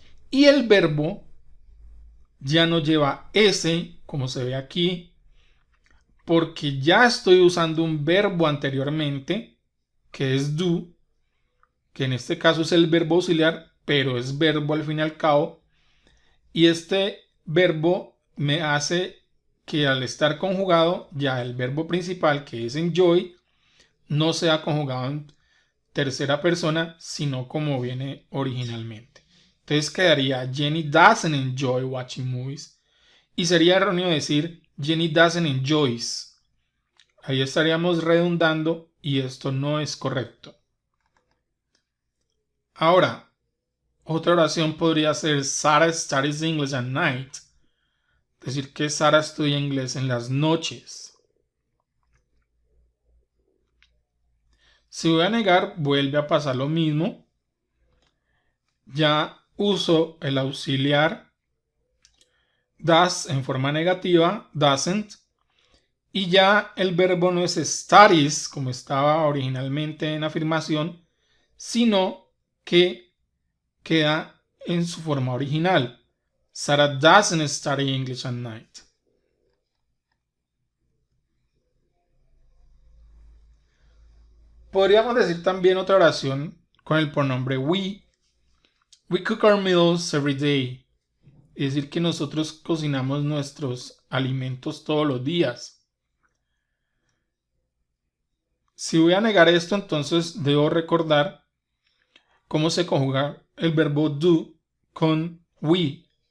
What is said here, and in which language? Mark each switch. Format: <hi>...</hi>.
<es>Y el verbo ya no lleva S, como se ve aquí, porque ya estoy usando un verbo anteriormente, que es do, que en este caso es el verbo auxiliar, pero es verbo al fin y al cabo. Y este verbo me hace que al estar conjugado, ya el verbo principal, que es enjoy, no sea conjugado en tercera persona, sino como viene originalmente. Entonces quedaría</es> <en>Jenny doesn't enjoy watching movies.</en> <es>Y sería erróneo decir</es> <en>Jenny doesn't enjoys.</en> <es>Ahí estaríamos redundando y esto no es correcto. Ahora, otra oración podría ser</es> <en>Sarah studies English at night.</en> <es>Decir que Sara estudia inglés en las noches. Si voy a negar, vuelve a pasar lo mismo. Ya uso el auxiliar does en forma negativa, doesn't. Y ya el verbo no es studies, como estaba originalmente en afirmación, sino que queda en su forma original.</es> <en>Sarah doesn't study English at night.</en> <es>Podríamos decir también otra oración con el pronombre we.</es> <en>We cook our meals every day.</en> <es>Es decir, que nosotros cocinamos nuestros alimentos todos los días. Si voy a negar esto, entonces debo recordar cómo se conjuga el verbo do con we.</es>